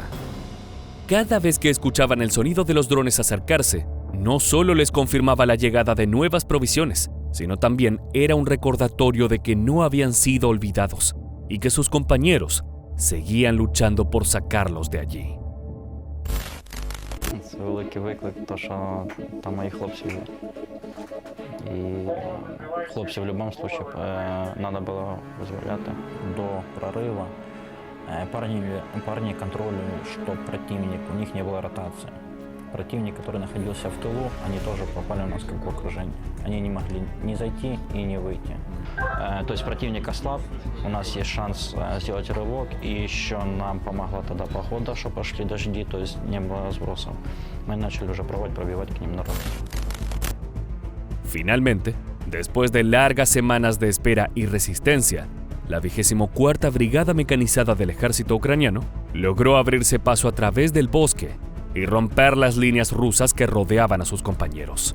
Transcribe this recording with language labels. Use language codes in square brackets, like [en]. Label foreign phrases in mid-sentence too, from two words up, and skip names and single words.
[es] Cada vez que escuchaban el sonido de los drones acercarse, no solo les confirmaba la llegada de nuevas provisiones, sino también era un recordatorio de que no habían sido olvidados y que sus compañeros seguían luchando por sacarlos de allí. [uk] Це великий виклик, тому що там мої хлопці є. І хлопців в будь-якому випадку треба було визволяти до прориву. [ru] Парни контролируют, что противник, у них не было ротации. Противник, который находился в тылу, они тоже попали у нас как в окружение. Они не могли ни зайти и не выйти. То есть противник ослаб, у нас есть шанс сделать рывок, и еще нам помогла тогда погода, что пошли дожди, то есть не было сбросов. Мы начали уже пробивать к ним народ. [es] Finalmente, después de largas semanas de espera y resistencia, la 24ª Brigada Mecanizada del Ejército Ucraniano logró abrirse paso a través del bosque y romper las líneas rusas que rodeaban a sus compañeros.